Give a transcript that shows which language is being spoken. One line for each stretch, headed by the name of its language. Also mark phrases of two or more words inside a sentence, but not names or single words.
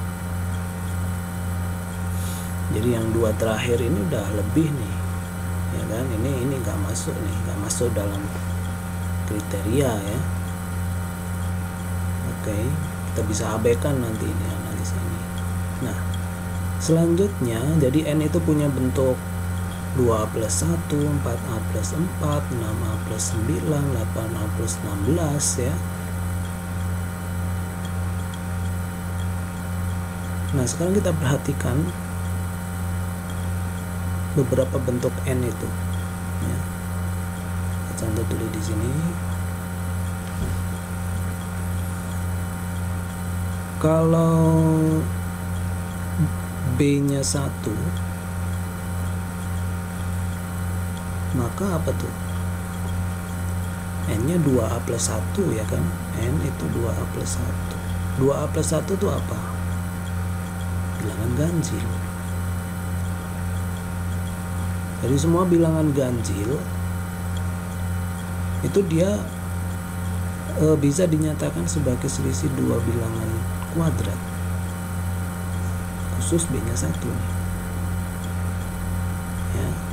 Indonesian: Jadi yang 2 terakhir ini udah lebih nih, ya kan? Ini nggak masuk nih, nggak masuk dalam kriteria ya. Oke, kita bisa abaikan nanti ini analisa ini. Nah, selanjutnya jadi N itu punya bentuk 2A plus 1, 4A plus 4, 6A plus 9, 8A plus 16 ya. Nah, sekarang kita perhatikan beberapa bentuk N itu ya. Kita contoh dulu di sini. Kalau B nya 1, maka apa tuh? N nya 2A plus 1 ya kan? N itu 2A plus 1. 2A plus 1 itu apa? Bilangan ganjil. Jadi semua bilangan ganjil itu dia bisa dinyatakan sebagai selisih 2 bilangan kuadrat, khusus B nya 1 nih ya.